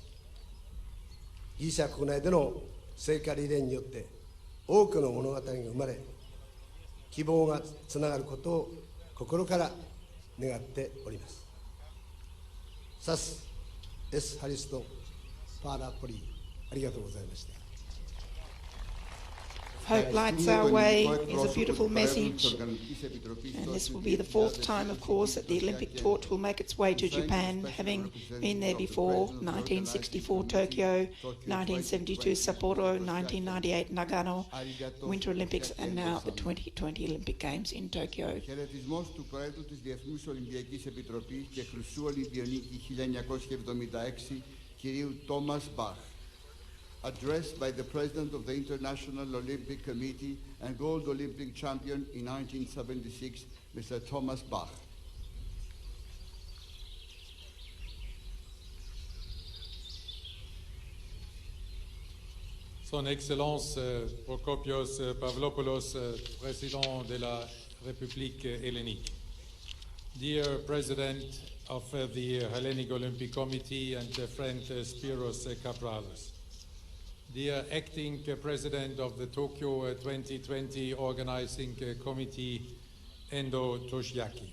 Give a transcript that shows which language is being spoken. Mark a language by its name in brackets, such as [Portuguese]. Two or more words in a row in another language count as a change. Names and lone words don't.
[Japanese] ギリシャ国内での聖火リレーによって多くの物語が生まれ、希望がつながることを心から願っております。 [Greek] Σας ευχαριστώ πάρα πολύ, [Japanese] ありがとうございました。 [English] Hope lights our way is a beautiful message, and this will be the fourth time, of course, that the Olympic torch will make its way to Japan, having been there before: 1964 Tokyo, 1972 Sapporo, 1998 Nagano Winter Olympics, and now the 2020 Olympic Games in Tokyo. [Greek] Χαιρετισμός του Προέδρου της Διεθνούς Ολυμπιακής Επιτροπής και Χρυσού Ολυμπιονίκη 1976, κυρίου Thomas Bach. [English] Addressed by the President of the International Olympic Committee and Gold Olympic champion in 1976, Mr. Thomas Bach. [French] Son Excellence Prokopios Pavlopoulos, President de la République hellénique. [English] Dear President of the Hellenic Olympic Committee and friend Spiros Kapralos. Dear Acting President of the Tokyo 2020 Organizing Committee, Endo Toshiaki.